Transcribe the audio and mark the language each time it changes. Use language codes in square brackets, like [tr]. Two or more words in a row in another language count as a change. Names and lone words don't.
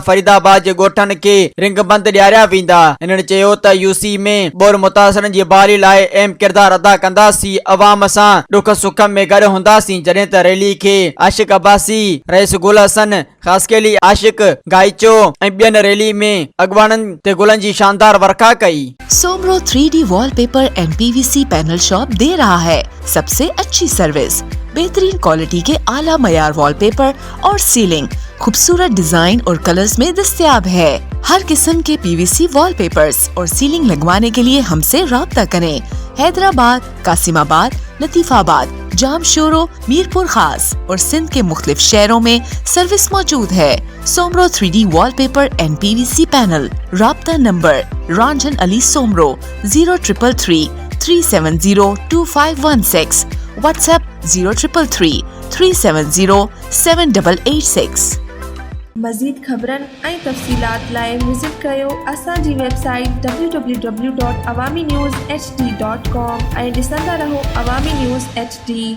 [sd] फरीदाबाद जे ॻोठनि खे रिंगबंद ॾियारिया वेंदा। हिननि चयो त यूसी में बोर मुतासिरनि जी बहाली लाइ अहम किरदार अदा कंदासीं। अवाम सां दुख सुख में गॾु हूंदासीं। जॾहिं त रैली खे आशिक अब्बासी, रईस गुल हसन, खासकेली आशिक गाइचो ऐं ॿियनि रैली में अगवाननि ते गुलनि जी शानदार वर्खा कई। [ur] سومرو 3D وال پیپر اینڈ پی وی سی پینل شاپ دے رہا ہے سب سے اچھی سروس، بہترین کوالٹی کے اعلیٰ معیار وال پیپر اور سیلنگ خوبصورت ڈیزائن اور کلرز میں دستیاب ہے. ہر قسم کے پی وی سی وال پیپرز اور سیلنگ لگوانے کے لیے ہم سے رابطہ کریں. حیدرآباد، قاسم آباد، لطیف آباد، جامشورو، میرپور خاص اور سندھ کے مختلف شہروں میں سروس موجود ہے. سومرو 3D وال پیپر اینڈ پی وی سی پینل. رابطہ نمبر رنجن علی سومرو 0333 370 2516، واٹس ایپ 0333 370 7886. [sd] मज़ीद ख़बरनि ऐं तफ़सीलात लाइ विज़िट कयो असांजी वेबसाइट www.awamiNewsHD.com ऐं ॾिसंदा रहो अवामी न्यूज़ HD।